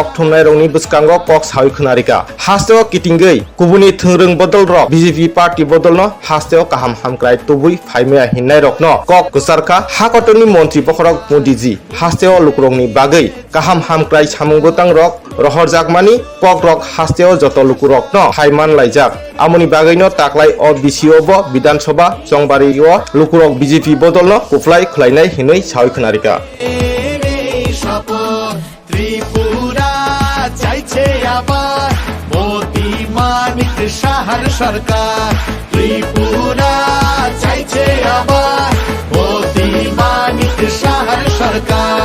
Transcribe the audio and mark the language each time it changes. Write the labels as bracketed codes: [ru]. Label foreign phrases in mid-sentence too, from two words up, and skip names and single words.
[trp] थुमनाय रंनि बुसकांगो कक सावै खोनारिका हास्तेव किटिंगै गुबुननि थोंरों बदल रक बीजेपी पार्टी बदलनो हास्तेव काहाम हामक्राय तुबुय फायमाया हिन्नाय रकनो कक गुसारखा हाकटनि मंत्री पखरक मोदीजी हास्तेव लुकरंनि बागै काहाम हामक्राय सामुंगोतां रक रहर जागमानि कक रक हास्तेव जत लुकुरक न हायमान लायजाक आमुनि बागैनो ताकलाय अ बिसिओब विधानसभा जंबारिओ लुकुरक बीजेपी बदलनो कुफ्लाय खुलायनाय हिनै सावै खोनारिका [bn] ত্রিপুরা চাইছে আবার মোদি মানিক সাহার সরকার। ত্রিপুরা চাইছে আবার মোদি মানিক সাহার সরকার।